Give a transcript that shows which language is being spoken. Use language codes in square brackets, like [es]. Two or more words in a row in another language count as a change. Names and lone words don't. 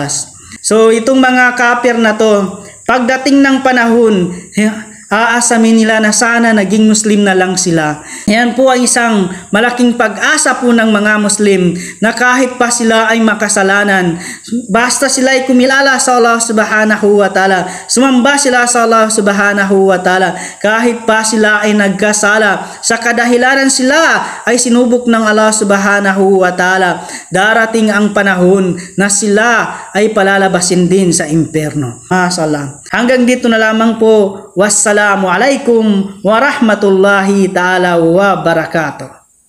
[tl] So itong mga kafir na to, pagdating ng panahon, aasamin nila na sana naging Muslim na lang sila. Yan po ay isang malaking pag-asa po ng mga Muslim na kahit pa sila ay makasalanan, basta sila ay kumilala sa Allah [ar] سبحانه وتعالى, [tl] sumamba sila sa Allah [ar] سبحانه وتعالى, [tl] kahit pa sila ay nagkasala, sa kadahilanan sila ay sinubok ng Allah [ar] سبحانه وتعالى, [tl] darating ang panahon na sila ay palalabasin din sa impyerno. Masalam. Hanggang dito na lamang po. [ar] والسلام عليكم ورحمة الله تعالى وبركاته.